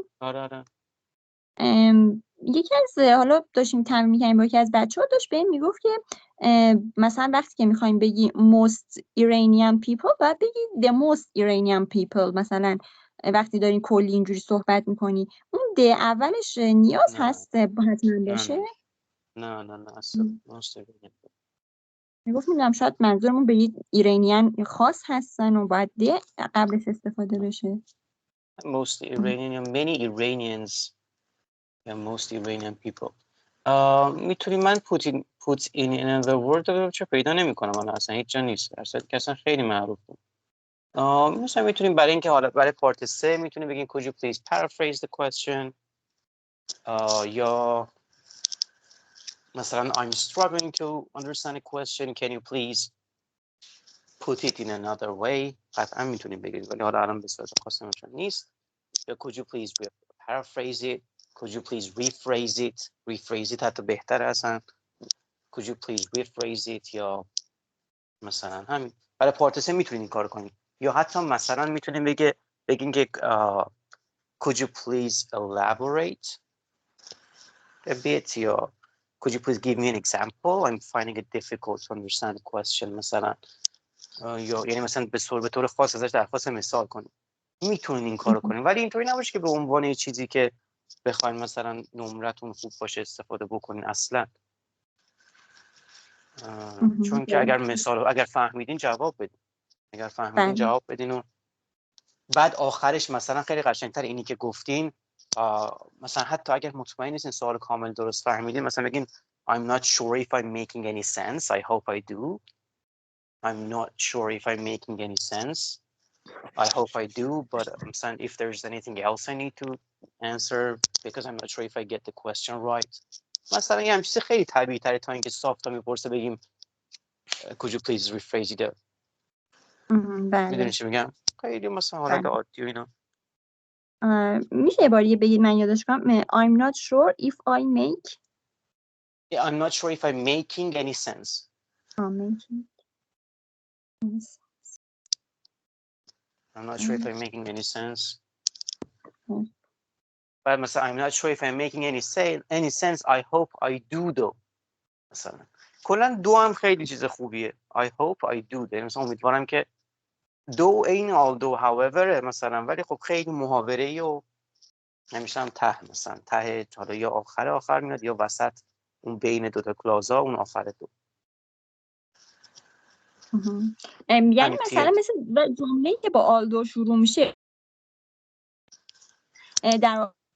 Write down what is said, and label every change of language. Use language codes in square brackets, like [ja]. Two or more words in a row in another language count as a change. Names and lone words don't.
[fa] آره. یکی از حالا داشتیم تمرین می‌کردیم با یکی از بچه‌ها، داشت بهم میگفت که مثلا وقتی که می‌خوایم بگی [en] most Iranian people [fa] باید بگی [en] the most Iranian people. [fa] مثلا وقتی دارین کلی اینجوری صحبت می‌کنی اون د اولش نیاز هست حتما باشه؟ نه اصلا میگفت میدونم شاید منظورمون به ایرانیان خاص هستن و باید د قبلش استفاده بشه. [en] most Iranian یا many Iranians یا most Iranian people. [fa] میتونی من [en] put in another word [fa] رو چه پیدا نمی کنم من اصلا هیچ جا نیست، درصد که اصلا خیلی معروف بود. مثلا میتونیم برای اینکه حالا برای پارت 3 میتونیم بگیم [en] could you please paraphrase the question [fa] یا مثلا [en] I'm struggling to understand a question, can you please put it in another way. [fa] قطعا میتونیم بگید ولی حالا الان به صورت خاص نمیشه نیست. [en] یا could you please paraphrase it, could you please rephrase it [fa] حتی بهتر اصلا [en] could you please rephrase it. [fa] یا مثلا همین برای پارت 3 میتونید این کار کنید. یا حتی مثلا میتونیم بگین که [en] could you please elaborate a bit. یا could you please give me an example, I'm finding it difficult to understand the question. [fa] مثلا یا یعنی مثلا به طور خاص ازش درخواست مثال کنید. میتونید این کارو کنید ولی اینطوری نباشه که به عنوان یه چیزی که بخواید مثلا نمرتون خوب باشه استفاده بکنین اصلا. چون که اگر فهمیدین جواب بدین. اگر فهمیدین جواب بدین و بعد آخرش مثلا خیلی قشنگتر اینی که گفتین مثلا حتی اگر مطمئن نیستین سوال کامل درست فهمیدین مثلا بگین [en] I'm not sure if I'm making any sense, I hope I do. I'm not sure if I'm making any sense, I hope I do, but if there's anything else I need to answer because I'm not sure if I get the question right. [fa] مثلا یه چیز خیلی طبیعی تره تا اینکه صاف تا میپرسه بگیم [en] could you please rephrase it. [fa] میدونی چی میگم؟ خیلی مثلا حالت عادی و اینا. میشه یه باری بگید من یادش کنم [en] I'm not sure if I make I'm not sure if I'm making any sense. I'm not sure if I'm making any sense. [fa] بعد مثلا [en] I'm not sure if I'm making any sense, I hope I do though. [fa] مثلا کلا دو هم خیلی چیز خوبیه. [en] I hope I do. [fa] مثلا امیدوارم که دو این [en] although however [fa] مثلا ولی خب خیلی محاوره‌ای و همیشه هم ته مثلا ته حالا یا آخر میاد یا وسط اون بین دو تا کلازا اون آخر دو. یعنی مثلا مثل جمله‌ای که با آلدو شروع میشه در